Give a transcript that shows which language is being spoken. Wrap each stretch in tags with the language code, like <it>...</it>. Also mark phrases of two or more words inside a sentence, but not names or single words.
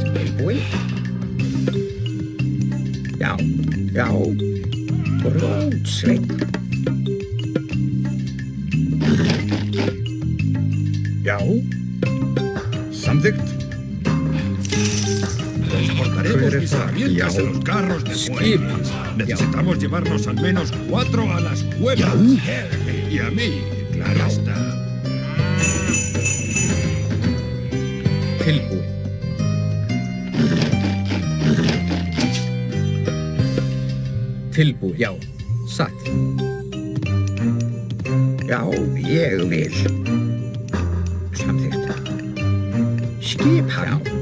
<is>Tilbúin? Já. Já. Grjótsveinn. Já, samþykkt.</is> <es>Transportaremos Tenemos mis herramientas en los carros de fuego. Necesitamos llevarnos al menos 4 a las cuevas. Y a mí, claro está.</es> <is>Tilbúin. Tilbúin. Já, satt. Já, ég vil. Samþykkt. Skip hann.</is>